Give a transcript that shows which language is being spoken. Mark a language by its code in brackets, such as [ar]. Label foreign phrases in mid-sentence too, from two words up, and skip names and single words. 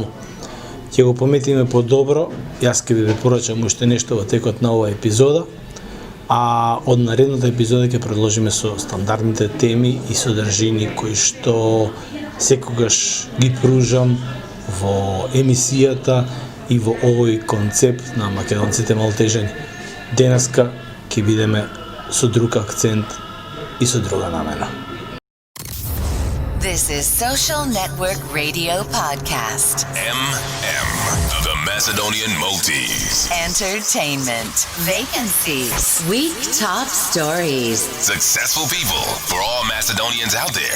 [mk] Ќе го пометиме подобро, јас ќе ви препорачам уште нешто во текот на оваа епизода, а од наредната епизода ќе продолжиме со стандардните теми и содржини кои што секогаш ги пружам во емисијата и во овој концепт на македонците малтежани. Денеска ќе бидеме со друг акцент и со друга намена. [en] This is Social Network Radio Podcast. The Macedonian Maltese. Entertainment. Vacancies. Week top stories. Successful people for all Macedonians out there.